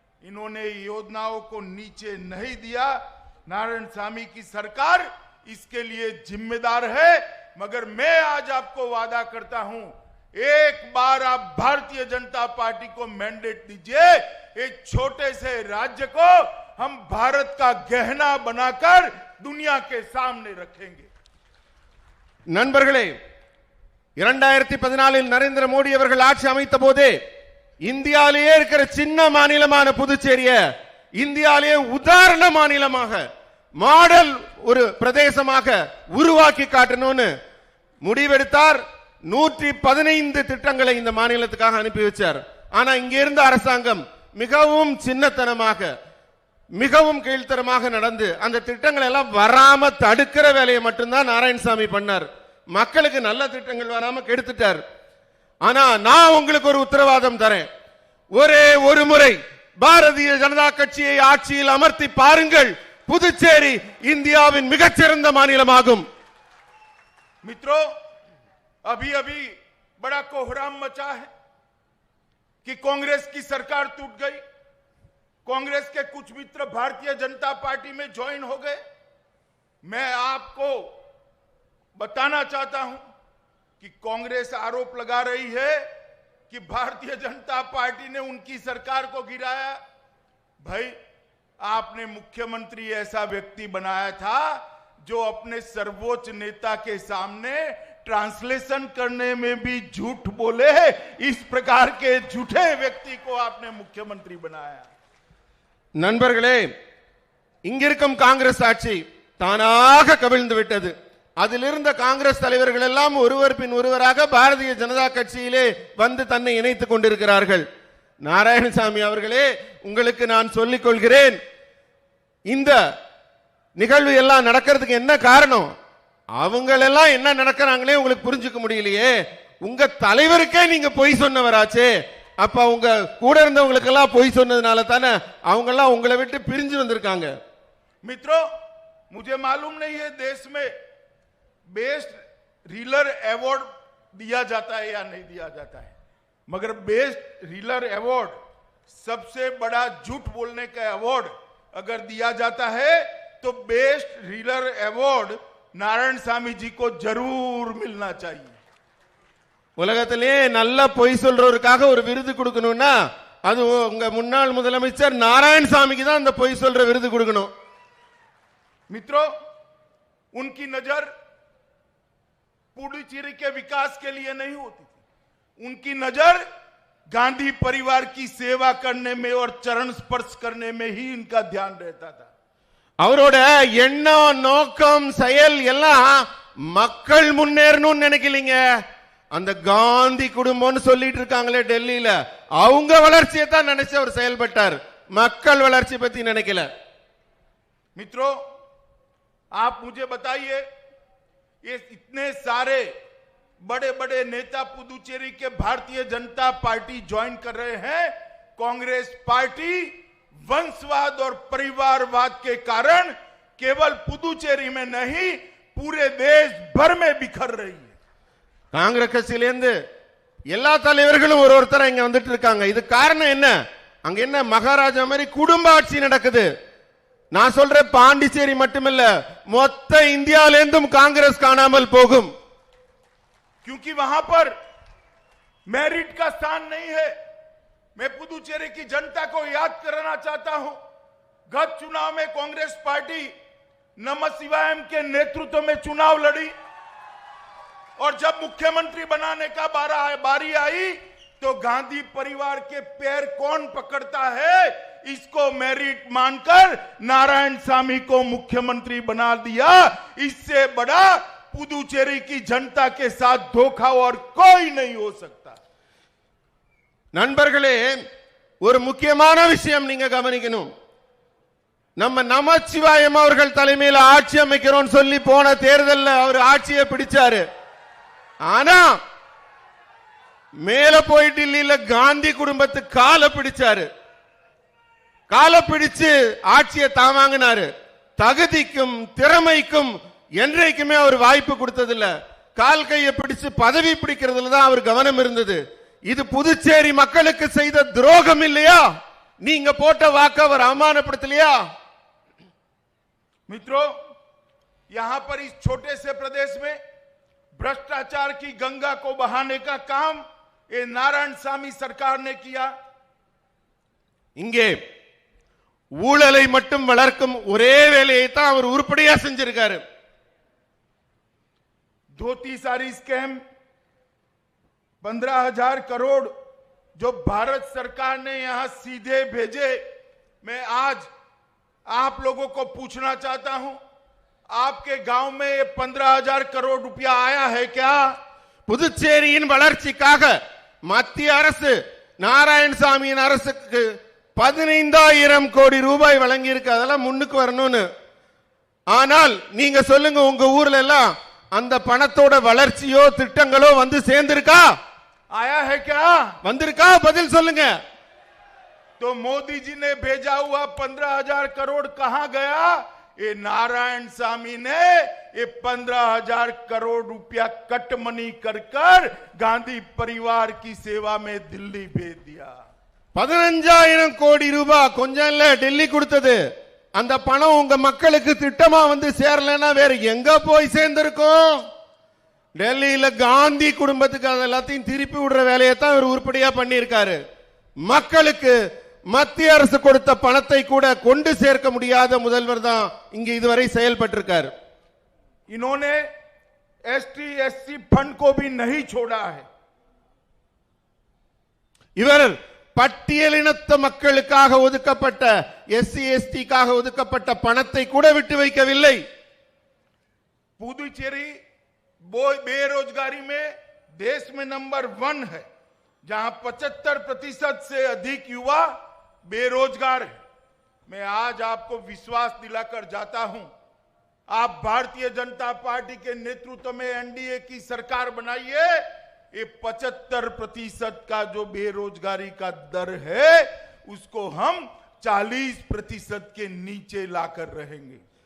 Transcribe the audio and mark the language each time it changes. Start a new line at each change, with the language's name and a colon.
Hindi: इन्होंने योजनाओं को नीचे नहीं दिया। नारायणसामी की सरकार इसके लिए जिम्मेदार है। मगर मैं आज आपको वादा करता हूं, एक बार आप भारतीय जनता पार्टी को मैंडेट दीजिए, एक छोटे से राज्य को हम भारत का गहना बनाकर दुनिया के सामने रखेंगे।
Tamil: நண்பர்களே, 2014 நரேந்திர மோடி அவர்கள் ஆட்சி அமைத்த போதே இந்தியாவிலேயே இருக்கிற சின்ன மாநிலமான புதுச்சேரிய இந்தியாவிலேயே உதாரண மாநிலமாக மாடல் ஒரு பிரதேசமாக உருவாக்கி காட்டணும்னு முடிவெடுத்தார். 115 திட்டங்களை இந்த மாநிலத்துக்காக அனுப்பி வச்சார். ஆனா இங்க இருந்த அரசாங்கம் மிகவும் சின்னத்தனமாக மிகவும் கீழ்த்தரமாக நடந்து அந்த திட்டங்கள் எல்லாம் வராம தடுக்கிற வேலையை மட்டும்தான் நாராயணசாமி பண்ணார். மக்களுக்கு நல்ல திட்டங்கள் வராம கெடுத்துட்டார். ஆனா நான் உங்களுக்கு ஒரு உத்தரவாதம் தரேன், ஒரே ஒரு முறை பாரதிய ஜனதா கட்சியை ஆட்சியில் அமர்த்தி பாருங்கள், புதுச்சேரி இந்தியாவின் மிகச்சிறந்த மாநிலமாகும்.
Hindi: मित्रों, अभी अभी बड़ा कोहराम मचा है कि कांग्रेस की सरकार टूट गई। कांग्रेस के कुछ मित्र भारतीय जनता पार्टी में ज्वाइन हो गए। मैं आपको बताना चाहता हूं कि कांग्रेस आरोप लगा रही है कि भारतीय जनता पार्टी ने उनकी सरकार को गिराया। भाई, आपने मुख्यमंत्री ऐसा व्यक्ति बनाया था जो अपने सर्वोच्च नेता के सामने ट्रांसलेशन करने में भी झूठ बोले। इस प्रकार के झूठे व्यक्ति को आपने मुख्यमंत्री बनाया।
Tamil: நண்பர்களே, இங்கிருக்கும் காங்கிரஸ் ஆட்சி தானாக கவிழ்ந்து விட்டது. அதிலிருந்த காங்கிரஸ் தலைவர்கள் எல்லாம் ஒருவர் பின் ஒருவராக பாரதிய ஜனதா கட்சியிலே வந்து தன்னை இணைத்துக் கொண்டிருக்கிறார்கள். நாராயணசாமி அவர்களே, உங்களுக்கு நான் சொல்லிக் கொள்கிறேன், இந்த நிகழ்வு எல்லாம் நடக்கிறதுக்கு என்ன காரணம்? அவங்களெல்லாம் என்ன நடக்கிறாங்களே உங்களுக்கு புரிஞ்சுக்க முடியலையே. உங்க தலைவருக்கே நீங்க பொய் சொன்னவராச்சே. அப்ப உங்க கூட இருந்தவங்களுக்கு எல்லாம் பொய் சொன்னதுனால தானே அவங்க எல்லாம் உங்களை விட்டு பிரிஞ்சு வந்திருக்காங்க.
Hindi: मित्रों, मुझे मालूम नहीं है देश में बेस्ट रीलर अवार्ड दिया जाता है या नहीं दिया जाता है, मगर बेस्ट रीलर अवार्ड, सबसे बड़ा झूठ बोलने का अवार्ड अगर दिया जाता है तो बेस्ट रीलर अवार्ड नारायणसामी जी को जरूर मिलना चाहिए।
Tamil: உலகத்திலே நல்ல பொய் சொல்றவருக்காக ஒரு விருது கொடுக்கணும்னா அது உங்க முன்னாள் முதலமைச்சர் நாராயணசாமிக்கு தான் அந்த பொய் சொல்ற விருது கொடுக்கணும்.
Hindi: मित्रों, उनकी नजर पुडुचेरी के विकास के लिए नहीं होती थी। उनकी नजर गांधी परिवार की सेवा करने में और चरण स्पर्श करने में ही इनका ध्यान रहता था।
Tamil: அவரோட எண்ணம் நோக்கம் செயல் எல்லாம் மக்கள் முன்னேறணும்னு நினைக்கலீங்க. அந்த காந்தி குடும்பம்னு சொல்லிட்டு இருக்காங்களே டெல்லியில, அவங்க வளர்ச்சியை தான் நினைச்சு அவர் செயல்பட்டார். மக்கள் வளர்ச்சி பத்தி நினைக்கல.
Hindi: मित्रों, आप मुझे बताइए, ये इतने सारे बड़े बड़े नेता पुदुचेरी के भारतीय जनता पार्टी ज्वाइन कर रहे हैं। कांग्रेस पार्टी वंशवाद और परिवारवाद के कारण केवल पुदुचेरी में नहीं, पूरे देश भर में बिखर रही है।
Tamil: காங்கிரஸ் கட்சியிலிருந்து எல்லா தலைவர்களும் ஒருத்தர இங்க வந்துட்டு இருக்காங்க. இது காரணம் என்ன? அங்க என்ன மகாராஜா மாதிரி குடும்ப ஆட்சி நடக்குது. நான் சொல்றேன், பாண்டிச்சேரி மட்டுமில்ல, மொத்த இந்தியாவிலிருந்தும் காங்கிரஸ் காணாமல் போகும்.
Hindi: क्योंकि वहां पर मेरिट का स्थान नहीं है। मैं पुदुचेरी की जनता को याद कराना चाहता हूं, गत चुनाव में कांग्रेस पार्टी नमः शिवायम के नेतृत्व में चुनाव लड़ी और जब मुख्यमंत्री बनाने का बारी आई तो गांधी परिवार के पैर कौन पकड़ता है, इसको मेरिट मानकर नारायण सामी को मुख्यमंत्री बना दिया। इससे बड़ा पुदुचेरी की जनता के साथ धोखा और कोई नहीं हो सकता।
Tamil: நண்பர்களே, ஒரு முக்கியமான விஷயம் நீங்க கவனிக்கணும். நம்ம நமச்சிவாயம் அவர்கள் தலைமையில் ஆட்சி அமைக்கிறோம் சொல்லி போன தேர்தல்ல அவர் ஆட்சியை பிடிச்சாரு. ஆனா மேல போய் டில்லியில காந்தி குடும்பத்து காலை பிடிச்சாரு. காலை பிடிச்சு ஆட்சியை தாமாங்கினாரு. தகுதிக்கும் திறமைக்கும் என்றைக்குமே அவர் வாய்ப்பு கொடுத்ததில்ல. கால் கையை பிடிச்சு பதவி பிடிக்கிறதுல தான் அவர் கவனம் இருந்தது. இது புதுச்சேரி மக்களுக்கு செய்த துரோகம் இல்லையா? நீங்க போட்ட வாக்கு அவர் அவமானப்படுத்தலையா?
Hindi: मित्रों, यहां पर इस छोटे से प्रदेश में भ्रष्टाचार की गंगा को बहाने का काम ये नारायण सामी सरकार ने किया।
Tamil: இங்கே ஊழலை மட்டும் வளர்க்கும் ஒரே வேலையை தான் அவர் உருப்படியா செஞ்சிருக்காரு.
Hindi: धोती सारी स्कैम 15,000 करोड़ जो भारत सरकार ने यहां सीधे भेजे। मैं आज आप लोगों को पूछना चाहता हूं, आपके गांव में ये 15,000 करोड़ रुपया आया है क्या?
Tamil: புதுச்சேரியின் வளர்ச்சிக்காக மத்திய அரசு நாராயணசாமியின் அரசுக்கு 15,000 கோடி ரூபாய் வழங்கி இருக்கு. அதெல்லாம் முன்னுக்கு வரணும்னு. ஆனால் நீங்க சொல்லுங்க, உங்க ஊர்ல எல்லாம் அந்த பணத்தோட வளர்ச்சியோ திட்டங்களோ வந்து சேர்ந்திருக்கா?
Hindi: आया है क्या?
Tamil: வந்திருக்கா? பதில் சொல்லுங்க.
Hindi: तो मोदी जी ने भेजा हुआ 15,000 करोड़ कहां गया? ये नारायण सामी ने ये 15,000 करोड़ रुपया कट मनी कर गांधी परिवार की सेवा में दिल्ली भेज दिया।
Tamil: 15,000 கோடி ரூபாய் கொஞ்சம் இல்ல, டெல்லி கொடுத்தது. அந்த பணம் உங்க மக்களுக்கு திட்டமா வந்து சேரலன்னா வேற எங்க போய் சேர்ந்திருக்கும்? டெல்லியில காந்தி குடும்பத்துக்கு அதெல்லாத்தையும் திருப்பி விடுற வேலையை தான் அவர் உருப்படியா பண்ணியிருக்காரு. மக்களுக்கு மத்திய அரசு கொடுத்த பணத்தை கூட கொண்டு சேர்க்க முடியாத முதல்வர் தான் இங்க இதுவரை செயல்பட்டிருக்காரு.
Hindi: इन्होंने एसटी एससी फंड को भी नहीं छोड़ा है।
Tamil: இவர் பட்டியலினத்த மக்களுக்காக ஒதுக்கப்பட்ட எஸ்சி எஸ்டிக்காக ஒதுக்கப்பட்ட பணத்தை கூட விட்டு வைக்கவில்லை.
Hindi: पुदुचेरी बेरोजगारी में देश में नंबर 1 है, जहां 75% से अधिक युवा बेरोजगार है। मैं आज आपको विश्वास दिलाकर जाता हूं, आप भारतीय जनता पार्टी के नेतृत्व में एनडीए की सरकार बनाइए, ये 75% का जो बेरोजगारी का दर है उसको हम 40% के नीचे लाकर रहेंगे।